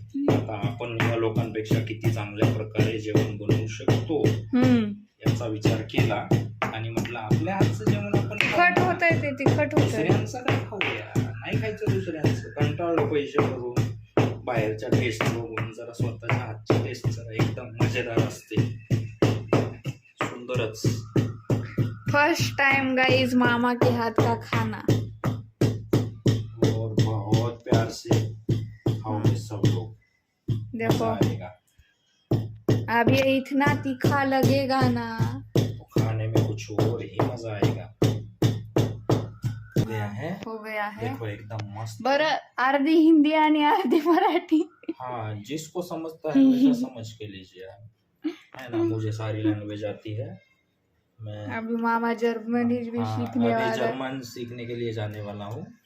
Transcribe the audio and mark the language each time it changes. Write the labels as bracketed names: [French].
[Marathi] आता आपण या लोकांपेक्षा किती चांगल्या प्रकारे जेवण बनवू शकतो याचा विचार केला आणि म्हटलं आपल्या हातचं जेवण आपण तिखट होत आहे, ते तिखट होत आहे. दुसऱ्यांचं काय खाऊया, नाही खायचं दुसऱ्यांचं. कंटाळलो पैसे भरून बाहेरच्या टेस्ट बघून. जरा स्वतःच्या हातची टेस्ट जरा एकदम मजेदार असते, सुंदरच. [Hindi] फर्स्ट टाइम गाइस मामा के हाथ का खाना, और बहुत प्यार से खाओगे सब लोग. देखो अब ये इतना तीखा लगेगा ना, तो खाने में कुछ और ही मजा आएगा. हो गया है. देखो एकदम मस्त. [Marathi] बरं, अर्धी हिंदी आणि अर्धी मराठी. [Hindi] हाँ, जिसको समझता है वैसा समझ के लीजिए, है ना. मुझे सारी लैंग्वेज आती है. मैं अभी मामा जर्मनी भी सीखने वाला है. जर्मन सीखने के लिए जाने वाला हूँ.